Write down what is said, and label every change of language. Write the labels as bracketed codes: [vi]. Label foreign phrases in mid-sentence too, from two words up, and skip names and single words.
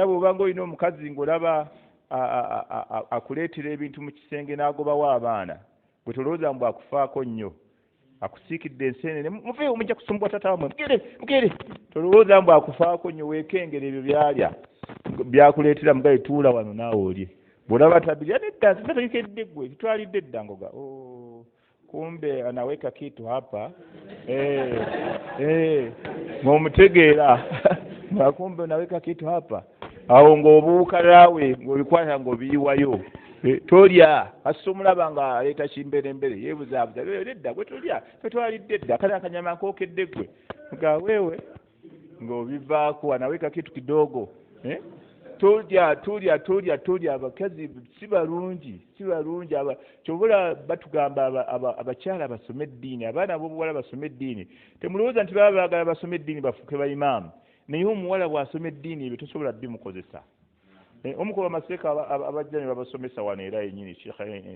[lg] bw'oba ng'olina omukazi ng'olaba akuleetera ebintu mu kisenge n'agobawo abaana bwe tolowooza mbu akufaako nnyo akusiikidde enseenene muveewo mujja kusumbwa tata wamwe mugere tolowooza mbu akufaako nnyo weekengera ebyo byalya byakuleetera mugaye tuula wano naawe olye bw'olaba tabirya nedda sinategekedde ggwe kitwalidde edda ngoga kumbe [sw] anaweka kitu hapa [lg] ng'omutegeera kumbe [sw] anaweka kitu hapa [lg] awo ng'obuuka naawe ng'obikwata ng'obiyiwayo tolya kasita omulaba nga aleeta kimberembere yeebuzaabuza nedda gwe tolya twetwalidde edda kale akanyama kookedde ggwe ngaweewe ng'obivaako [sw] anaweka kitu kidogo [lg] tulya abakazi si balungi kyobola batugamba abakyala basome eddiini abaana ab'obuwala basome eddiini temulowooza nti baba baagala basome eddiini bafuuke bayimaamu naye omuwala bw'asoma eddiini ebyo tosobola bimukozesa omukola amaseeka abajja ne babasomesa wano era yennyini Sheikh